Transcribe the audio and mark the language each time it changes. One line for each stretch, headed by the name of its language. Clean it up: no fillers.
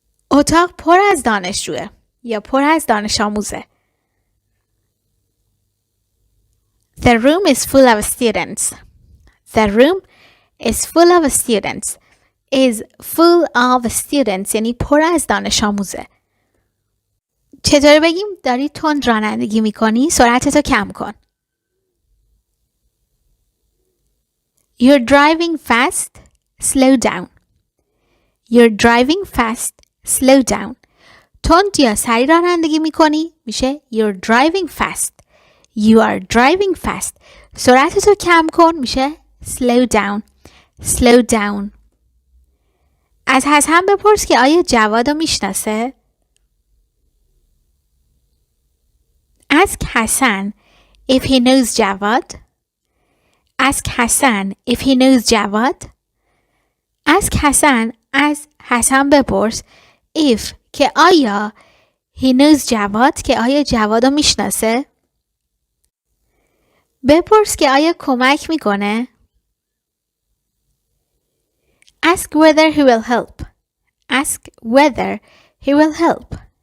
Persian: اتاق پر از دانشجوه یا پر از دانش آموزه.
English: The room is full of students. The room is full of students. Is full of students
Persian: یعنی پر از danish آموزه. چطور بگیم داری تند رانندگی میکنی؟ سرعتتو کم کن.
English: You're driving fast. Slow down. You're driving fast. Slow down.
Persian: تند یا سریع رانندگی میکنی؟ میشه
English: You're driving fast. You are driving fast.
Persian: سرعتتو کم کن میشه
English: Slow down. Slow down.
Persian: از هستند بپرس که آیا جوادو میشناسه؟
English: Ask Hassan if he knows Jawad. Ask Hassan if he knows Jawad. Ask Hassan
Persian: از حسن بپرس if که آیا
English: he knows Jawad
Persian: که آیا جوادو میشناسه؟ بپرس که آیا کمک میکنه؟
English: Ask whether he will help. Ask whether he will help.